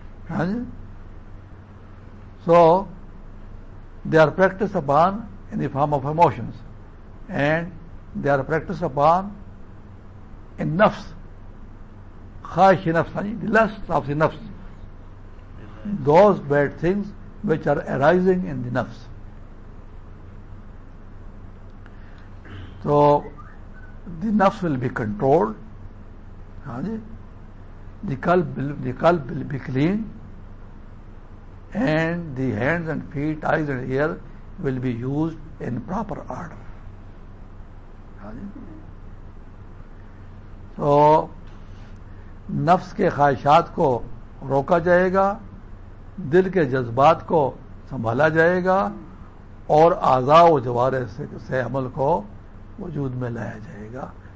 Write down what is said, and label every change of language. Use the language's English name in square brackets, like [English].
[English] ہاں جی, so they are practice upon in the form of emotions and they are practice upon in nafs, [Urdu] خواہش نفس, [English] ہاں جی, the list of the nafs, those bad things which are arising in the nafs. So the nafs will be controlled, the qalb will be clean, and the hands and feet, eyes and ear will be used in proper order. [Urdu] So nafs ke khwahishat ko roka jayega, دل کے جذبات کو سنبھالا جائے گا, اور اعضاء و جوارے سے عمل کو وجود میں لایا جائے گا.